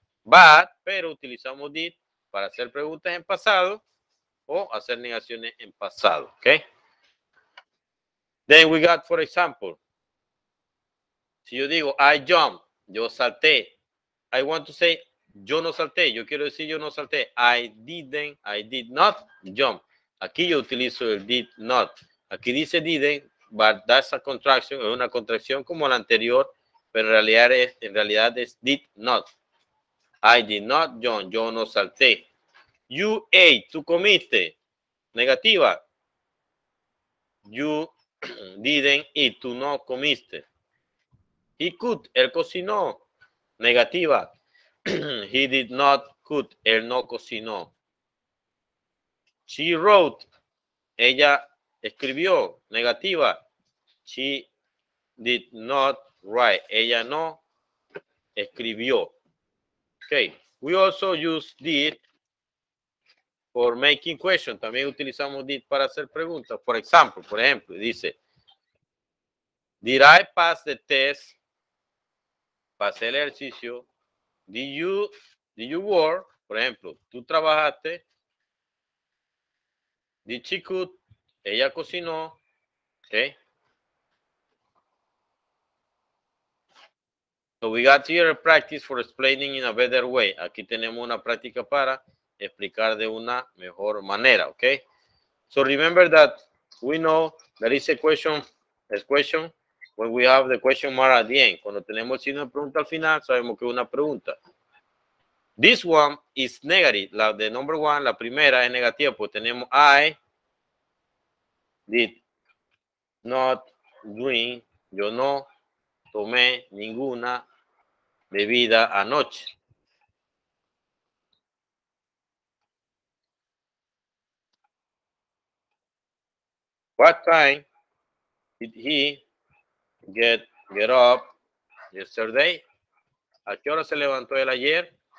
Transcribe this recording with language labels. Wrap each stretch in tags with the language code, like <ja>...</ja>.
<es>But, pero utilizamos did para hacer preguntas en pasado o hacer negaciones en pasado, ¿ok?</es> <en>Then we got, for example,</en> <es>si yo digo</es> <en>I jump,</en> <es>yo salté.</es> <en>I want to say</en> <es>yo no salté. Yo quiero decir yo no salté.</es> <en>I did not jump.</en> <es>Aquí yo utilizo el did not. Aquí dice didn't,</es> <en>but that's a contraction.</en> <es>Es una contracción como la anterior, pero en realidad es did not.</es> <en>I did not jump.</en> <es>Yo no salté.</es> <en>You ate.</en> <es>Tú comiste. Negativa.</es> <en>You didn't eat.</en> <es>Tú no comiste.</es> <en>He cooked.</en> <es>Él cocinó. Negativa.</es> <en>He did not cook.</en> <es>Él no cocinó.</es> <en>She wrote.</en> <es>Ella escribió. Negativa.</es> <en>She did not write.</en> <es>Ella no escribió. Okay.</es> <en>We also use did for making questions.</en> <es>También utilizamos did para hacer preguntas. Por ejemplo, dice,</es> <en>did I pass the test?</en> <es>Pasé el ejercicio.</es> <en>Did you work?</en> <es>Por ejemplo, tú trabajaste.</es> <en>Did she cook?</en> <es>Ella cocinó.</es> <en>Okay. So we got here a practice for explaining in a better way.</en> <es>Aquí tenemos una práctica para explicar de una mejor manera.</es> <en>Okay. So remember that we know that is a question when we have the question mark at the end.</en> <es>Cuando tenemos el signo de pregunta al final, sabemos que es una pregunta.</es> <en>This one is negative.</en> <es>La de number one, la primera es negativa, pues tenemos</es> <en>I did not drink.</en> <es>Yo no tomé ninguna bebida anoche.</es> <en>What time did he get up yesterday?</en> <es>¿A qué hora se levantó él ayer?</es>